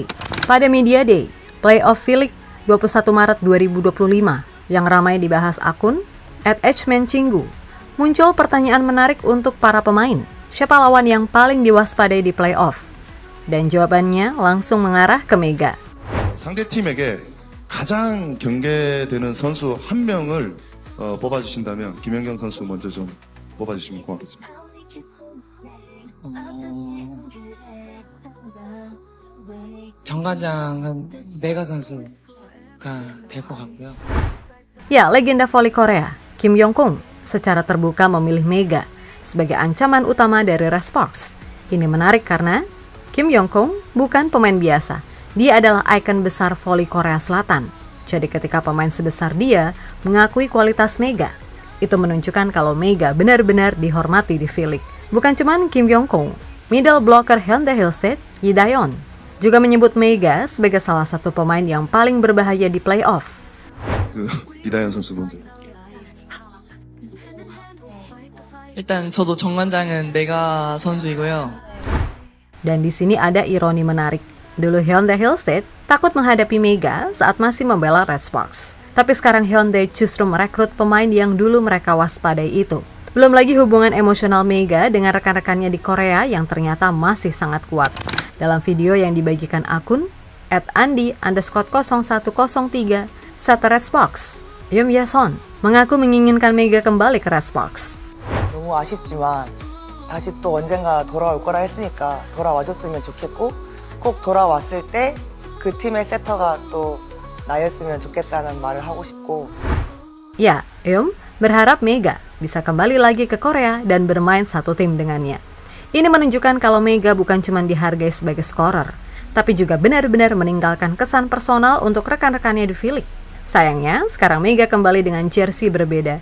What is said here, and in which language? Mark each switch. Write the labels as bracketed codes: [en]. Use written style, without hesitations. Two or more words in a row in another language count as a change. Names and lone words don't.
[id] Pada Media Day, Playoff V-League 21 Maret 2025 yang ramai dibahas akun @hmencinggu, muncul pertanyaan menarik untuk para pemain. Siapa lawan yang paling diwaspadai di playoff? Dan jawabannya langsung mengarah ke Mega. [ko] 상대팀에게 가장 경계되는 선수 한 명을 뽑아주신다면 김연경 선수 먼저 좀 뽑아주시면 고맙겠습니다. 정관장은 메가 선수가 될 것 같고요. [id] Ya, legenda voli Korea, Kim Yong-kung, secara terbuka memilih Mega sebagai ancaman utama dari Red Sparks. Ini menarik karena Kim Yong-kung bukan pemain biasa. Dia adalah ikon besar voli Korea Selatan. Jadi ketika pemain sebesar dia mengakui kualitas Mega, itu menunjukkan kalau Mega benar-benar dihormati di V-League. Bukan cuman Kim Yong-kung, [en] middle blocker [id] Hyundai Hillstate, Yi Daeon, juga menyebut Mega sebagai salah satu pemain yang paling berbahaya di playoff. [ko] 이다현 선수 먼저. 일단 저도 정관장은 메가 선수이고요. [id] Dan di sini ada ironi menarik. Dulu Hyundai Hillstate takut menghadapi Mega saat masih membela Red Sparks. Tapi sekarang Hyundai justru merekrut pemain yang dulu mereka waspadai itu. Belum lagi hubungan emosional Mega dengan rekan-rekannya di Korea yang ternyata masih sangat kuat. Dalam video yang dibagikan akun @andi_0103 Sata Red Sparks, Yum Yason mengaku menginginkan Mega kembali ke Red Sparks. [ko] 너무 아쉽지만 다시 또 언젠가 돌아올 거라 했으니까 돌아와줬으면 좋겠고 꼭 돌아왔을 때 그 팀의 세터가 또 나였으면 좋겠다는 말을 하고 싶고. [id] Ya, Yum berharap Mega bisa kembali lagi ke Korea dan bermain satu tim dengannya. Ini menunjukkan kalau Mega bukan cuma dihargai sebagai scorer, tapi juga benar-benar meninggalkan kesan personal untuk rekan-rekannya di V-League. Sayangnya, sekarang Mega kembali dengan jersey berbeda.